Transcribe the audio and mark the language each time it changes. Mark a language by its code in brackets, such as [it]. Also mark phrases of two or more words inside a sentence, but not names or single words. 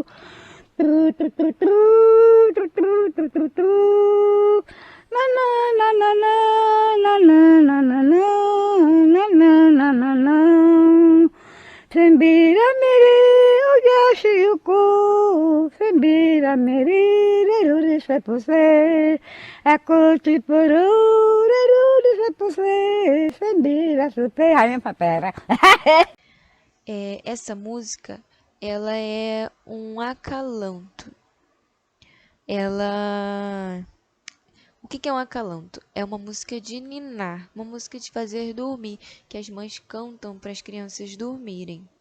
[pt] Tru, tru, tru, tru, tru, tru, tru, tru, tru. Na na na na na na na na na na na na na na. Sembira mere, oyashi yuko, sembira mere, rarura sapuse, acutipuru. Essa música, ela é um acalanto. O que é um acalanto? É uma música de ninar, uma música de fazer dormir, que as mães cantam para as crianças dormirem.